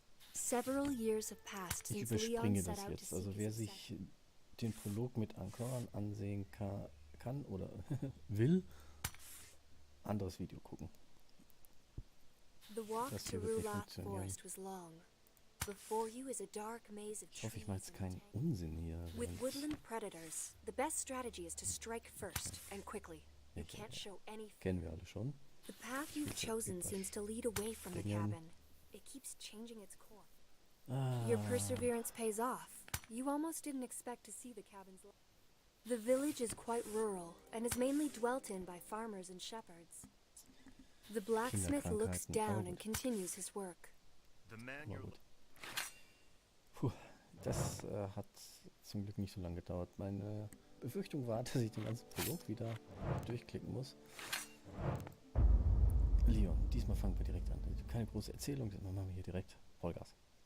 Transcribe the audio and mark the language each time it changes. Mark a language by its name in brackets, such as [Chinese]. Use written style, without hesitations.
[German] Ich überspringe das jetzt. Also wer sich den Prolog mit Anchoran ansehen kann oder will, anderes Video gucken. Das hier wird nicht funktionieren. Ich hoffe, ich mache jetzt keinen Unsinn hier. [English] With woodland predators, the best strategy is to strike first and quickly. You can't show any fear. [German] Kennen wir alle schon. [English] The path you've chosen seems to lead away from the cabin. It keeps changing its course. Your perseverance pays off. You almost didn't expect to see the cabin's light. The village is quite rural and is mainly dwelt in by farmers and shepherds. The blacksmith looks down and continues his work. The man you're... [German] Puh, das hat zum Glück nicht so lange gedauert. Meine Befürchtung war, dass ich den ganzen Prolog wieder durchklicken muss. Leon, diesmal fangen wir direkt an. Keine große Erzählung, sondern machen wir hier direkt Vollgas.